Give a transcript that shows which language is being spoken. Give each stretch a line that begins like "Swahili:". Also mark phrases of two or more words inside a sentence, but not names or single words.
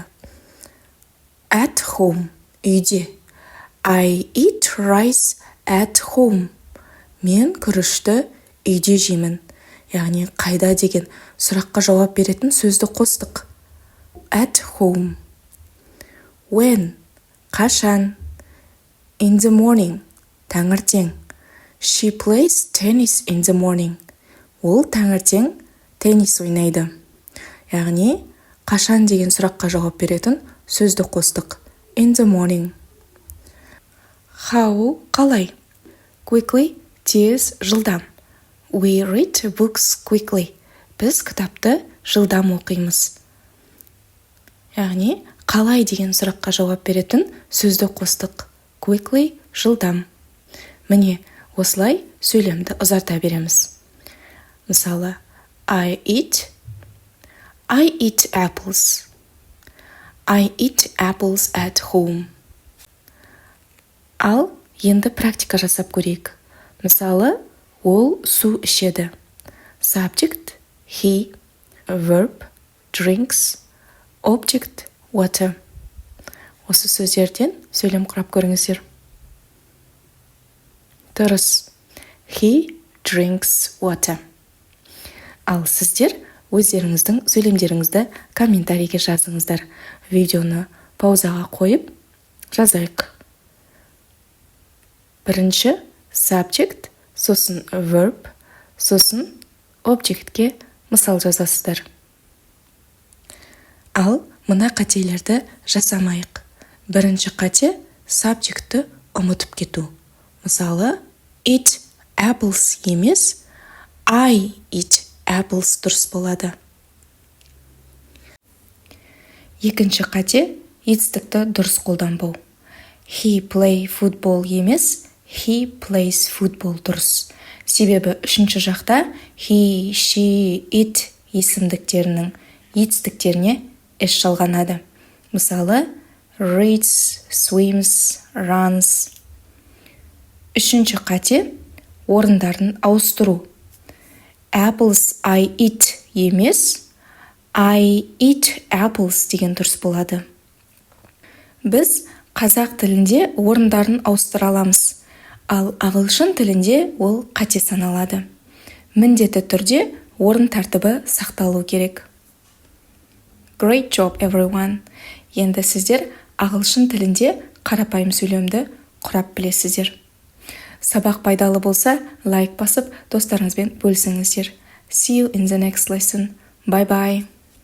English: At home, үйде. I eat rice at home.
Kazakh: Мен күрішті үйде жеймін. Яғни қайда деген сұраққа жауап беретін сөзді қостық.
English: At home. When, қашан. In the morning, таңертең. She plays tennis in the morning.
Kazakh: Ол таңертең теннис ойнайды. Яғни, қашан деген сұраққа жауап беретін сөзді қостық.
English: In the morning. How,
Kazakh: қалай. Quickly, тез, жылдам.
English: We read books quickly.
Kazakh: Біз кітапты жылдам оқимыз. Яғни, қалай деген сұраққа жауап беретін сөзді қостық. Quickly, жылдам. Міне, осылай сөйлемді ұзарта береміз. Мысалы,
English: I eat apples. I eat apples at home.
Kazakh: Ал енді практика жасап көрейік. Мысалы, ол су ішеді.
English: Subject, he, verb, drinks, object, water.
Kazakh: Осы сөздерден сөйлем құрап көріңіздер. Дұрыс.
English: He drinks water.
Kazakh: Ал сіздер өздеріңіздің сөйлемдеріңізді комментарийге жазыңыздар. Видеоны паузаға қойып жазайық. Бірінші subject, сосын verb, сосын objectке мысал жазасыздар. Ал мына қателерді жасамайық. Бірінші қате subjectті ұмытып кету. Мысалы,
English: eat apples
Kazakh: емес,
English: I eat apples
Kazakh: дұрыс болады. Екінші қате етістікті дұрыс қолданбау.
English: He play football емес, he plays football дұрыс.
Kazakh: Себебі үшінші жақта
English: he, she, it
Kazakh: есімдіктерінің етістіктеріне еш жалғанады. Мысалы,
English: reads, swims, runs.
Kazakh: Үшінші қате орындарын ауыстыру.
English: Apples I eat емес, I eat apples
Kazakh: деген дұрыс болады. Біз қазақ тілінде орындарын ауыстыра аламыз, ал ағылшын тілінде ол қате саналады. Міндетті түрде орын тәртібі сақталу керек.
English: Great job, everyone!
Kazakh: Енді сіздер ағылшын тілінде қарапайым сөйлемді құрап білесіздер. Сабақ пайдалы болса, лайк басып, достарыңызбен бөлісіңіздер.
English: See you in the next lesson. Bye-bye!